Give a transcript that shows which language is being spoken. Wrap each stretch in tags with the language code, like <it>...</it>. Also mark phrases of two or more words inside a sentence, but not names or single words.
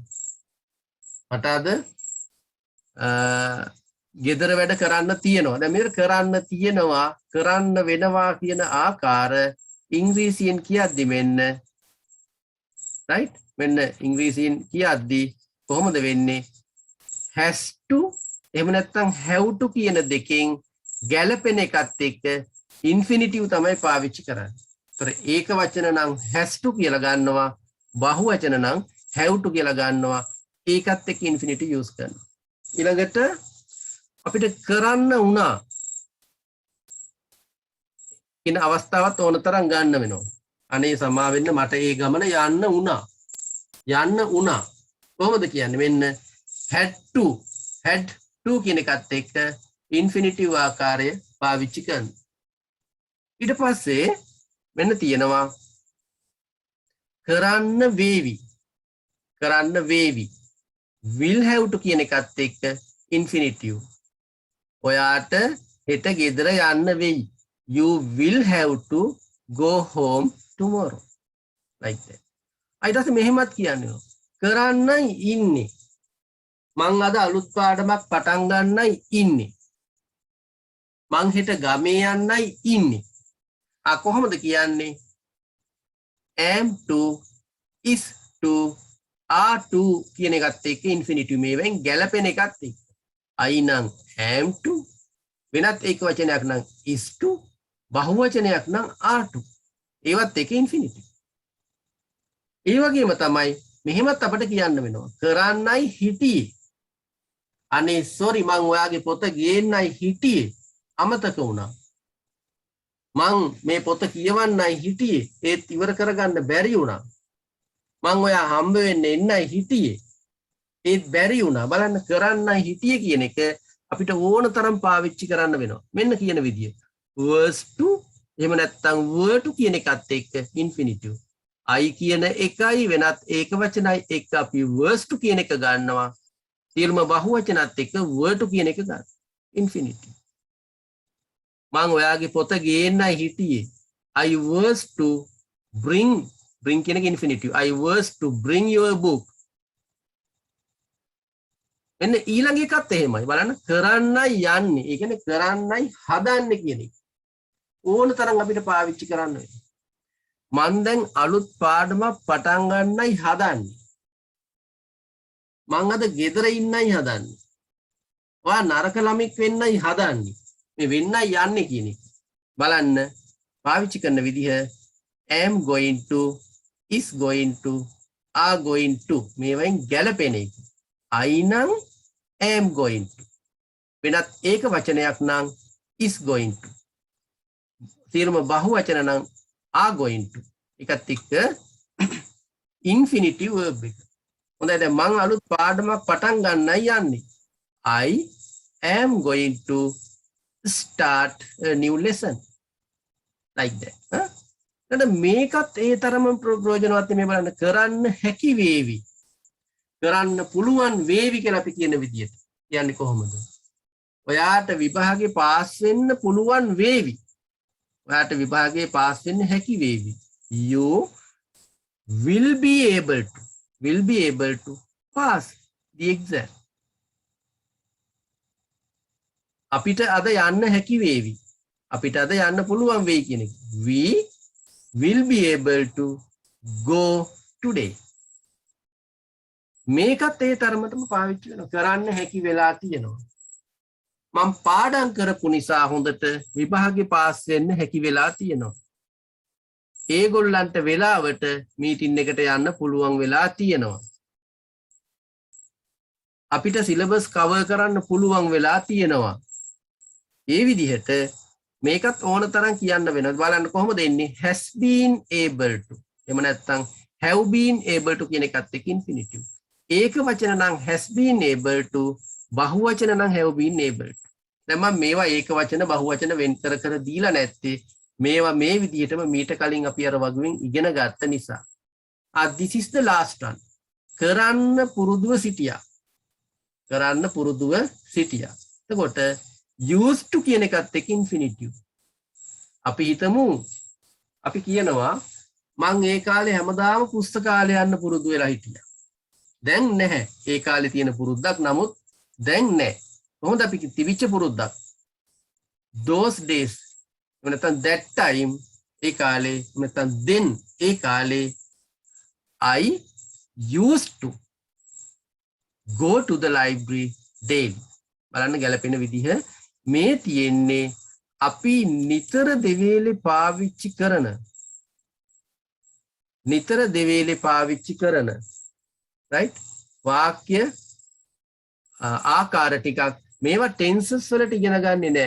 <si>මට අද ගෙදර වැඩ කරන්න තියෙනවා. දැන් මේක කරන්න තියෙනවා, කරන්න වෙනවා කියන ආකාර ඉංග්‍රීසියෙන් කියද්දි මෙන්න right මෙන්න ඉංග්‍රීසියෙන් කියද්දි කොහොමද වෙන්නේ?</si> <en>has to</en> <si>එහෙම නැත්නම්</si> <en>have to</en> <si>කියන දෙකෙන් ගැලපෙන එකත් එක්ක infinitive තමයි පාවිච්චි කරන්නේ. ඒතර ඒක වචන නම්</si> <en>has to</en> <si>කියලා ගන්නවා, බහු වචන නම්</si> <en>have to</en> <si>කියලා ගන්නවා. ඒකත් එක්ක</si> <en>infinitive use</en> <si>කරනවා. ඊළඟට අපිට කරන්න වුණා කියන අවස්ථාවත් ඕන තරම් ගන්න වෙනවා. අනේ සමා වෙන්න මට ඒ ගමන යන්න වුණා. කොහොමද කියන්නේ? මෙන්න</si> <en>had to</en> <si>කියන එකත් එක්ක infinitive ආකාරය පාවිච්චි කරනවා. ඊට පස්සේ මෙන්න තියෙනවා කරන්න වේවි</si> <en>will have to</en> <si>කියන එකත් එක්ක infinitive. ඔයාට හෙට ගෙදර යන්න වෙයි.</si> <en>You will have to go home tomorrow. Like that.</en> <si>ඊට පස්සේ මෙහෙමත් කියන්නේ කරන්නයි ඉන්නේ. මං අද අලුත් පාඩමක් පටන් ගන්නයි ඉන්නේ. මං හෙට ගමේ යන්නයි ඉන්නේ. කොහොමද කියන්නේ?</si> <en>am to, is to, are to</en> <si>කියන එකත් එක්ක infinitive මේවෙන් ගැලපෙන එකත් එක්ක.</si> <en>I නම් am to,</en> <si>වෙනත් එක වචනයක් නම්</si> <en>is to,</en> <si>බහු වචනයක් නම්</si> <en>are to.</en> <si>ඒවත් එක infinitive. ඒ වගේම තමයි මෙහෙමත් අපිට කියන්න වෙනවා. කරන්නයි හිටියේ. අනේ සෝරි මං ඔයාගේ පොත ගේන්නයි හිටියේ අමතක වුණා. මං මේ පොත කියවන්නයි හිටියේ ඒත් ඉවර කරගන්න බැරි වුණා. මං ඔයා හම්බ වෙන්න එන්නයි හිටියේ ඒත් බැරි වුණා. බලන්න කරන්නයි හිටියේ කියන එක අපිට ඕන තරම් පාවිච්චි කරන්න වෙනවා. මෙන්න කියන විදිය.</si> <en>was to</en> <si>එහෙම නැත්නම්</si> <en>were to</en> <si>කියන එකත් එක්ක infinitive. I කියන එකයි වෙනත් ඒක වචනයි එක්ක අපි</si> <en>was to</en> <si>කියන එක ගන්නවා. සියලුම බහුවචනත් එක්ක</si> <en>were to</en> <si>කියන එක ගන්න. infinitive. මං ඔයාගේ පොත ගේන්නයි හිටියේ.</si> <en>I was to bring</en> <si>කියන එක</si> <en>infinitive. I was to bring your book.</en> <si>එන්න ඊළඟ එකත් එහෙමයි. බලන්න කරන්නයි යන්නේ. ඒ කියන්නේ කරන්නයි හදන්නේ කියන එක. ඕන තරම් අපිට පාවිච්චි කරන්න වෙනවා. මං දැන් අලුත් පාඩමක් පටන් ගන්නයි හදන්නේ. මං අද ගෙදර ඉන්නයි හදන්නේ. ඔයා නරක ළමෙක් වෙන්නයි හදන්නේ. මේ වෙන්නයි යන්නේ කියන එක. බලන්න පාවිච්චි කරන විදිහ</si> <en>am going to, is going to, are going to</en> <si>මේවෙන් ගැලපෙන එක.</si> <en>I නම් am going to.</en> <si>වෙනත් ඒක වචනයක් නම්</si> <en>is going to.</en> <si>සියලුම බහුවචන නම්</si> <en>are going to.</en> <si>එකත් එක්ක</si> <en>infinitive verb</en> <si>එක. හොඳයි දැන් මං අලුත් පාඩමක් පටන් ගන්නයි යන්නේ.</si> <en>I am going to start a new lesson. Like that.</en> <si>නේද මේකත් ඒ තරම ප්‍රයෝජනවත් මේ බලන්න කරන්න හැකි වේවි. කරන්න පුළුවන් වේවි කියලා අපි කියන විදියට. කියන්නේ කොහොමද? ඔයාට විභාගේ පාස් වෙන්න පුළුවන් වේවි. ඔයාට විභාගේ පාස් වෙන්න හැකි වේවි.</si> <en>You will be able to pass the exam.</en> <si>අපිට අද යන්න හැකි වේවි. අපිට අද යන්න පුළුවන් වෙයි කියන එක.</si> <en>We will be able to go today.</en> <si>මේකත් ඒ තරමටම පාවිච්චි වෙනවා. කරන්න හැකි වෙලා තියෙනවා. මම පාඩම් කරපු නිසා හොඳට විභාගේ පාස් වෙන්න හැකි වෙලා තියෙනවා. ඒගොල්ලන්ට වෙලාවට මීටින් එකට යන්න පුළුවන් වෙලා තියෙනවා. අපිට සිලබස් කවර් කරන්න පුළුවන් වෙලා තියෙනවා. ඒ විදිහට මේකත් ඕන තරම් කියන්න වෙනවා. බලන්න කොහොමද එන්නේ?</si> <en>has been able to.</en> <si>එහෙම නැත්නම්</si> <en>have been able to</en> <si>කියන එකත් එක්ක infinitive.</si> <en>ඒක වචන නම් has been able to, බහුවචන නම් have been able to.</en> <si>දැන් මම මේවා ඒක වචන බහුවචන වෙන් කර දීලා නැත්තේ මේවා මේ විදිහටම මීට කලින් අපි අර වගුවෙන් ඉගෙන ගත්ත නිසා.</si> <en>This is the last one.</en> <si>කරන්න පුරුදුව සිටියා. එතකොට</si> <en>used to</en> <si>කියන එකත් එක්ක infinitive. අපි හිතමු අපි කියනවා මං ඒ කාලේ හැමදාම පුස්තකාලය යන්න පුරුදු වෙලා හිටියා. දැන් නැහැ. ඒ කාලේ තියෙන පුරුද්දක් නමුත් දැන් නැහැ. කොහොමද අපි තිබිච්ච පුරුද්දක්?</si> <en>those days. නැත්නම් that time</en> <si>ඒ කාලේ නැත්නම්</si> <en>then</en> <si>ඒ කාලේ</si> <en>I used to go to the library daily.</en> <si>බලන්න ගැලපෙන විදිහ මේ තියෙන්නේ අපි නිතර දෙවේලේ පාවිච්චි කරන right වාක්‍ය ආකාර ටිකක් මේවා ටෙන්සස් වලට ඉගෙන ගන්නේ නැහැ.</si>